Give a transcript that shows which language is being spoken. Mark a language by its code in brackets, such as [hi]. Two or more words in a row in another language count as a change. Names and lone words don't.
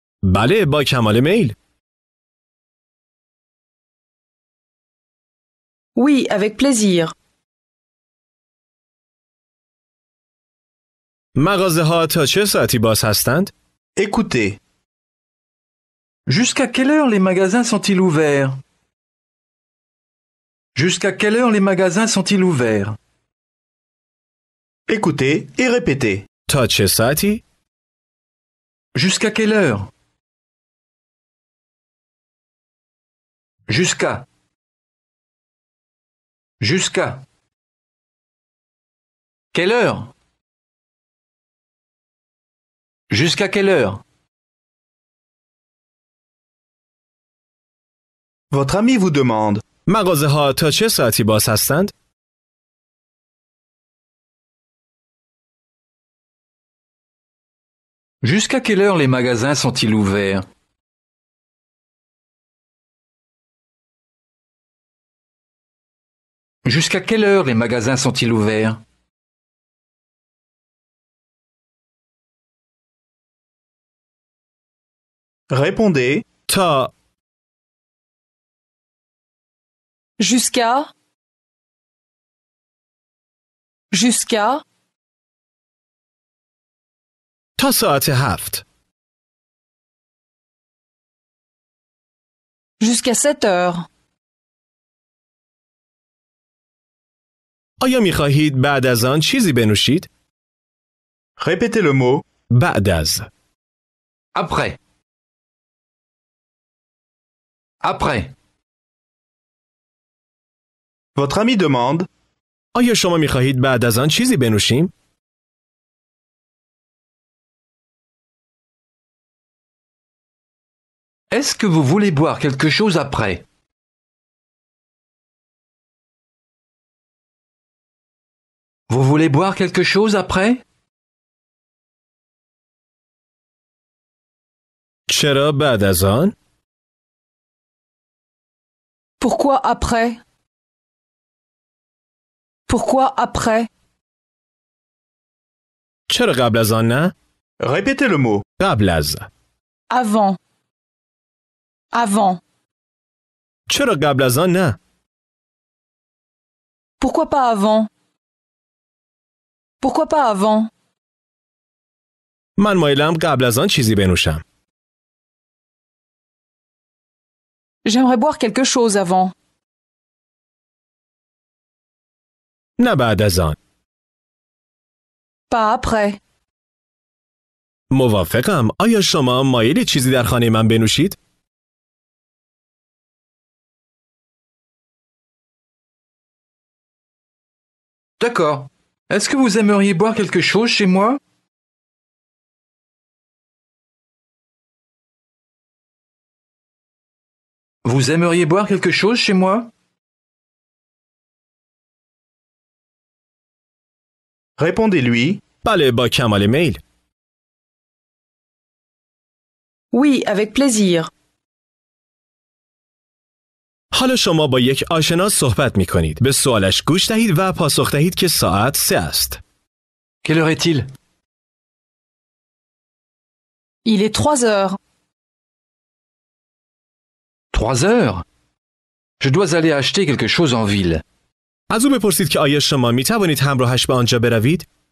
[fa] بله با کمال میل. [fr] Oui, avec plaisir. [fa] مغازه ها تا چه ساعتی باز هستند؟ [fr] Écoutez. Jusqu'à quelle heure les magasins sont-ils ouverts? Jusqu'à quelle heure les magasins sont-ils ouverts? Écoutez et répétez. [fa] تا چه ساعتی؟ [fr] Jusqu'à quelle heure? Jusqu'à. Jusqu'à. Quelle heure? Jusqu'à quelle heure? Votre ami vous demande. [fa] مغازه ها تا چه ساعتی باز هستند؟ [fr] Jusqu'à quelle heure les magasins sont-ils ouverts? Jusqu'à quelle heure les magasins sont-ils ouverts? Répondez. [fa] تا. [fr] Jusqu'à. Jusqu'à. [fa] تا ساعت 7. [fr] Jusqu'à 7 heures. [fa] آیا می خواهید بعد از آن چیزی بنوشید؟ [fr] Répétez le mot. [fa] بعد از. [fr] Après. Après. Votre ami demande. [fa] آیا شما می خواهید بعد از آن چیزی بنوشیم؟ [fr] Est-ce que vous voulez boire quelque chose après? Vous voulez boire quelque chose après? [fa] چرا بعد از آن؟ [fr] Pourquoi après? Pourquoi après? [fa] چرا قبل از آن نه؟ [fr] Répétez le mot. [fa] قبل از. [fr] Avant. Avant. [fa] چرا قبل از آن نه؟ [fr] Pourquoi pas avant? Pourquoi pas avant? [fa] من مایلم قبل از آن چیزی بنوشم. [fr] J'aimerais boire quelque chose avant. [fa] نه بعد از آن. [fr] Pas après. [fa] موافقم. آیا شما مایلی چیزی در خانه من بنوشید؟ [fr] D'accord. Est-ce que vous aimeriez boire quelque chose chez moi? Vous aimeriez boire quelque chose chez moi? Répondez-lui. [fa] بله با کمال میل. [fr] Oui, avec plaisir. [fa] حالا شما با یک آشنا صحبت می کنید. به سوالش گوش دهید و پاسخ دهید که ساعت 3 است. [fr] Quelle heure est-il? Il est 3 heures. 3 heures? Je dois aller acheter quelque chose en ville. [fa] از او بپرسید که آیا شما می توانید همراهش به آنجا بروید؟